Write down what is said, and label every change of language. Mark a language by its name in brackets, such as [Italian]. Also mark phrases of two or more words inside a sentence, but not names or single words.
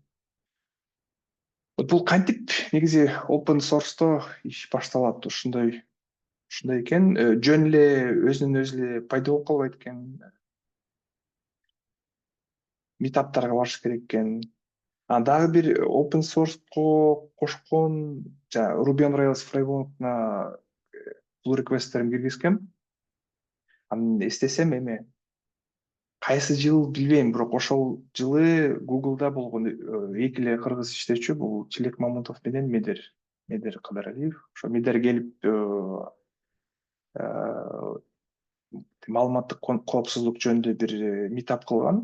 [Kyrgyz] Бул кантип негизи [English] open source'то [Kyrgyz] иш башталат, ушундай экен, жөн эле өзүнөн өзү эле пайда болуп калбайт экен. Митаптарга барыш керек экен. Дагы бир [English] open source'ко [Kyrgyz] кошкон Ruby on Rails фреймворкуна [English] pull request'терин [Kyrgyz] киргизгем. Анан эстесем эме кайсы жыл билбейм, бирок ошол жылы Google'да болгон эки эле кыргыз иштечү, бул Чилек Мамутов менен Медер Кыдыралиев. Ошо Медер келип маалыматтык коопсуздук жөнүндө бир митап кылган.